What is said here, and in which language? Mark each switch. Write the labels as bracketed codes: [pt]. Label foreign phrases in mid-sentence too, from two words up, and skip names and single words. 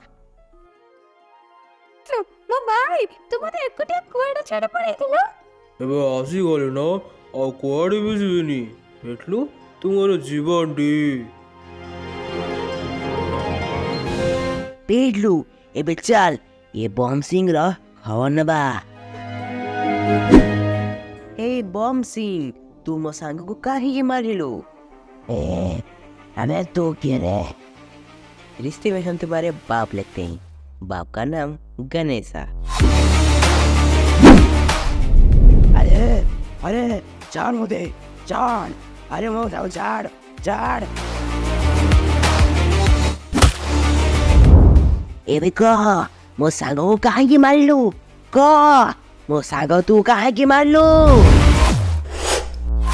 [or] ମୋ ଭାଇ, ତୁ ମୋତେ ଏକୁଟିଆ କୁଆଡ଼େ ଛାଡ଼ି ପଳେଇଥିଲ? ଏବେ ଆସିଗଲି ନା, ଆଉ କୁଆଡ଼େ ବି ଯିବିନି। ପେଟଲୁ, ତୁମର ଜୀବନଟି। ପେଟଲୁ, ଏବେ ଚାଲ ଏ ବମ୍ ସିଂର ଖବର ନେବା। [hi] हे बम सिंह, तू [or] ମୋ ସାଙ୍ଗକୁ କାହିଁକି ମାରିଲୁ? [hi] अबे तू क्या रे? रिश्ते में हम तुम्हारे बाप लगते हैं, बाप का नाम गणेशा। अरे अरे चार मुझे चार, अरे वो चार चार। [or] ଏବେ କହ, ମୋ ସାଙ୍ଗକୁ କାହିଁକି ମାରିଲୁ? କହ, ମୋ ସାଙ୍ଗ ତୁ କାହିଁକି ମାରିଲୁ?